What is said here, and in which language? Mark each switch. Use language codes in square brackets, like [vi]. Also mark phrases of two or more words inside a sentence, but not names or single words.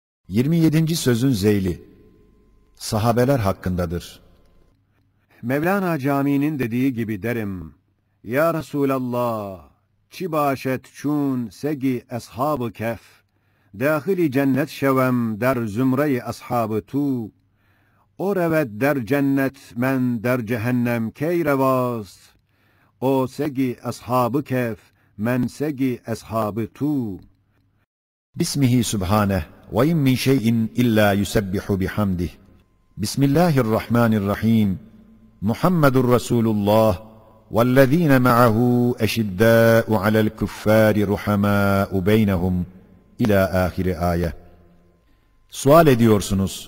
[tr] 27. sözün zeyli, sahabeler hakkındadır. Mevlana Camii'nin dediği gibi derim: [ar] يا رسول الله, [fa] چه باشد چون سگ اصحاب کهف داخل جنت شوم در زمره اصحاب تو او رود در جنت من در جهنم کی رواست او سگ اصحاب کهف من سگ اصحاب تو. [ar] بسمه سبحانه وإن من شيء إلا يسبح بحمده. بسم الله الرحمن الرحيم محمد رسول الله والذين معه أشداء على الكفار رحماء بينهم إلى آخر آية. [tr] Sual ediyorsunuz.